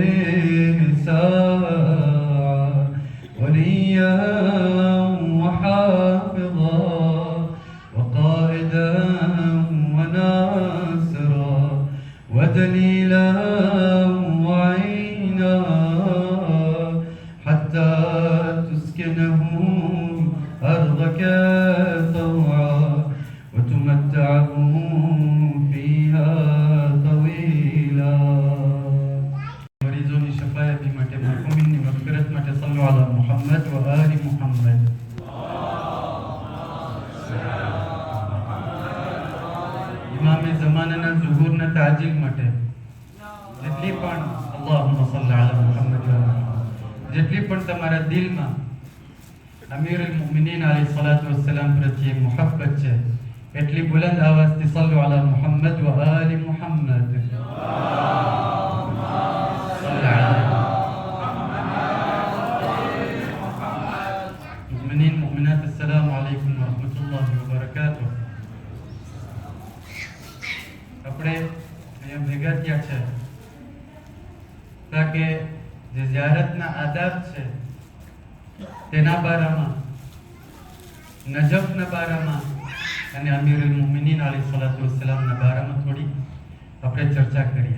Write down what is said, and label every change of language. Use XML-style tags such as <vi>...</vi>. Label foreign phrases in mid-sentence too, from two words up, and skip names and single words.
<ar>ساعة وليا وحافظا وقائدا وناصرا ودليلا وعينا حتى تسكنه أرضك طوعا وتمتعه فيها طويلا.</ar> <ur>مریضوں کی شفاعت</ur> <gu>માટે મરહૂમીની મગફિરત માટે</gu> <ar>صلوا على محمد وآل محمد.</ar> <gu>ઇમામે ઝમાનાના ઝુહૂરના તાજીલ માટે જેટલી પણ</gu> <ar>اللهم صل على محمد وآل محمد</ar> <gu>જેટલી પણ તમારા દિલમાં</gu> <ar>أمير المؤمنين عليه الصلاة والسلام</ar> <gu>પ્રત્યે મુહબ્બત છે એટલી બુલંદ આવાજથી</gu> <ar>صلوا على محمد وآل محمد. مؤمنين مؤمنات السلام عليكم و رحمة الله و بركاته.</ar> <gu>આપણે અહીંયા ભેગા થયા છે તાકે જે ઝિયારતના આદાબ છે તેના બારામાં નજફના બારામાં અને</gu> <ar>أمير المؤمنين عليه الصلاة والسلام</ar> <gu>બારામાં થોડી આપણે ચર્ચા કરીએ.</gu>